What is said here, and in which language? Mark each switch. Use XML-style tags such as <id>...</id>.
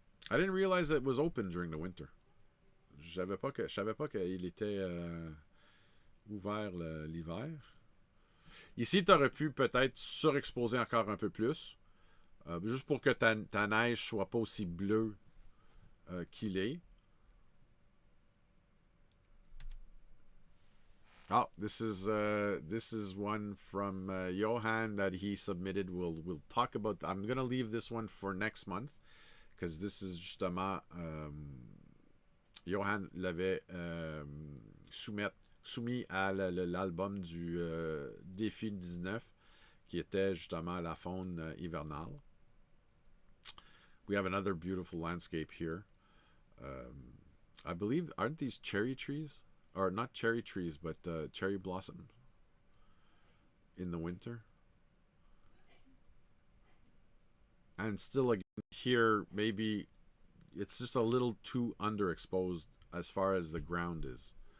<en>I didn't realize it was open during the winter.</en> <fr>Je savais pas qu'il était ouvert l'hiver. Ici, tu aurais pu peut-être surexposer encore un peu plus, juste pour que ta neige soit pas aussi bleue qu'il est.</fr> <en>Oh, this is one from Johan that he submitted. We'll talk about. I'm gonna leave this one for next month because this is</en> <fr>justement Johan l'avait soumis à l'album du Défi 19 qui était justement la faune hivernale.</fr> <en>We have another beautiful landscape here. I believe, aren't these cherry trees? Or not cherry trees, but cherry blossom in the winter. And still again here, maybe it's just a little too underexposed as far as the ground is.</en>